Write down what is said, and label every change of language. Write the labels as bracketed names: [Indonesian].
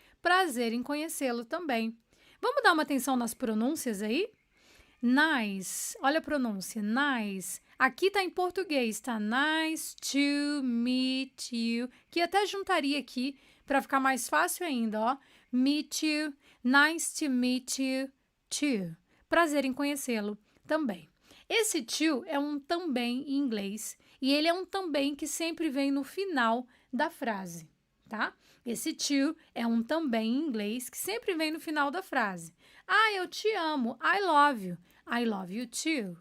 [Portuguese] Prazer em conhecê-lo também. Vamos dar uma atenção nas pronúncias aí? Nice, olha a pronúncia, nice. Aqui tá em português, tá? [English] Nice to meet you. [Portuguese] Que até juntaria aqui para ficar mais fácil ainda, ó. [English] Meet you, nice to meet you too. [Portuguese] Prazer em conhecê-lo também. Esse to é um também em inglês e ele é um também que sempre vem no final da frase, tá? Esse to é um também em inglês que sempre vem no final da frase. Ah, eu te amo. [English] I love you. I love you too.